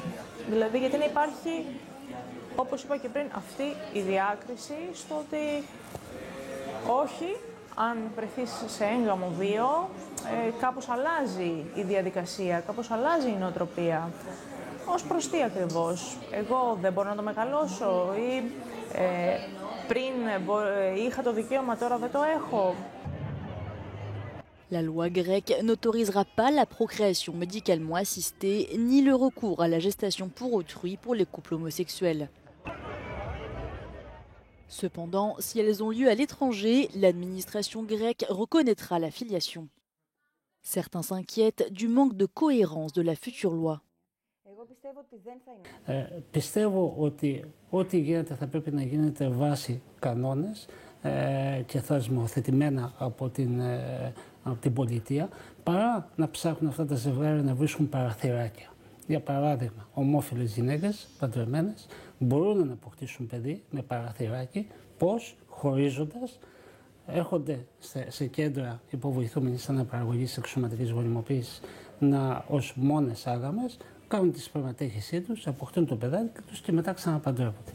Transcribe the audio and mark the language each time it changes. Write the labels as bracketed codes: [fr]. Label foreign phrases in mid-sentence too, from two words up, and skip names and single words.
[el] Δηλαδή, γιατί να υπάρχει, όπως είπα και πριν, αυτή η διάκριση στο ότι όχι, αν βρεθείς σε έγγαμο βίο, κάπως αλλάζει η διαδικασία, κάπως αλλάζει η νοοτροπία. Ως προς τι ακριβώς, εγώ δεν μπορώ να το μεγαλώσω ή πριν είχα το δικαίωμα, τώρα δεν το έχω. [fr] La loi grecque n'autorisera pas la procréation médicalement assistée ni le recours à la gestation pour autrui pour les couples homosexuels. Cependant, si elles ont lieu à l'étranger, l'administration grecque reconnaîtra la filiation. Certains s'inquiètent du manque de cohérence de la future loi. [el] Πιστεύω ότι ό,τι γίνεται θα πρέπει να γίνεται βάσει κανόνες και θεσμοθετημένα από την πολιτεία, παρά να ψάχνουν αυτά τα ζευγάρια να βρίσκουν παραθυράκια. Για παράδειγμα, ομόφυλες γυναίκες, παντρεμένες, μπορούν να αποκτήσουν παιδί με παραθυράκι, πώς, χωρίζοντας, έρχονται σε κέντρα υποβοηθούμενης αναπαραγωγής εξωματικής γονιμοποίησης ως μόνες άγαμες, κάνουν τη σπερματέχησή τους, αποκτούν το παιδάκι τους και μετά ξαναπαντρεύονται.